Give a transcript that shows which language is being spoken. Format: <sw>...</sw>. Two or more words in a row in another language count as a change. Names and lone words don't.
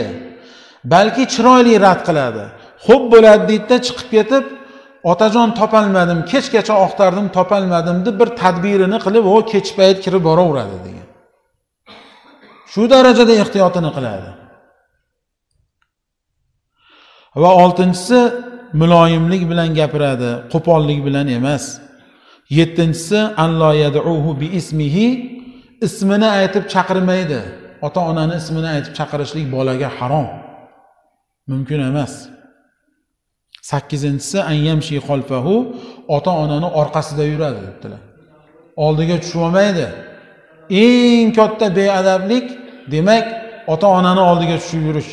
<uz>Balki chiroyli rad qiladi. Xo'p bo'ladi deydi, chiqib ketib, otajon topolmadim, kechgacha oqtardim, topolmadim deb bir tadbirini qilib, o kech payt kirib boraveradi degan. Shu darajada ehtiyotini qiladi. Va 6-si muloyimlik bilan gapiradi, qo'pollik bilan emas.</uz> <ar>7-si أن لا يدعوه باسمه,</ar> <uz>ismini aytib chaqirmaydi. Ota-onani ismini aytib chaqirishlik bolaga harom. Mumkin emas. 8-si</uz> <ar>أن يمشي خلفه,</ar> <uz>ota-onani orqasida yuradi debdilar. Oldiga tushib olmaydi. Eng katta beadablik demak ota-onani oldiga tushib yurish.</uz>